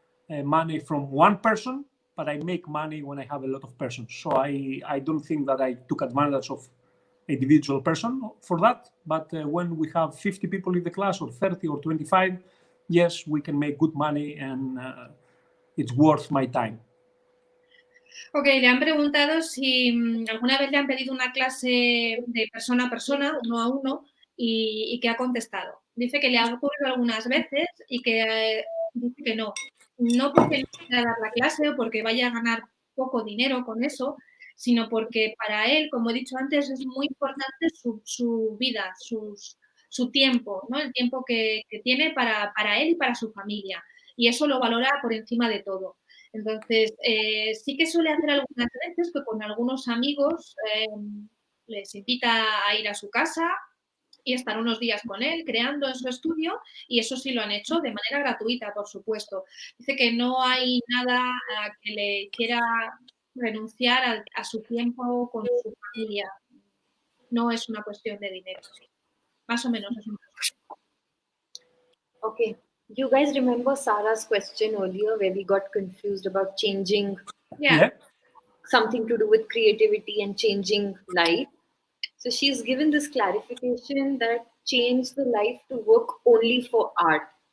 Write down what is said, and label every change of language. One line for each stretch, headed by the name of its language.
English: money from one person, but I make money when I have a lot of persons. So I don't think that I took advantage of individual person for that. But when we have 50 people in the class, or 30 or 25, yes, we can make good money, and it's worth my time.
Spanish: Ok, le han preguntado si alguna vez le han pedido una clase de persona a persona, uno a uno, y que ha contestado. Dice que le ha ocurrido algunas veces y que dice que no. No porque no quiera dar la clase o porque vaya a ganar poco dinero con eso, sino porque para él, como he dicho antes, es muy importante su vida, su tiempo, ¿no? El tiempo que tiene para él y para su familia. Y eso lo valora por encima de todo. Entonces, sí que suele hacer algunas veces que con algunos amigos les invita a ir a su casa y estar unos días con él creando en su estudio, y eso sí lo han hecho de manera gratuita, por supuesto. Dice que no hay nada que le hiciera renunciar a su tiempo con su familia. No es una cuestión de dinero. Más o menos es una cuestión.
English: Okay. You guys remember Sarah's question earlier where we got confused about changing something to do with creativity and changing life? So she's given this clarification that change the life to work only for art.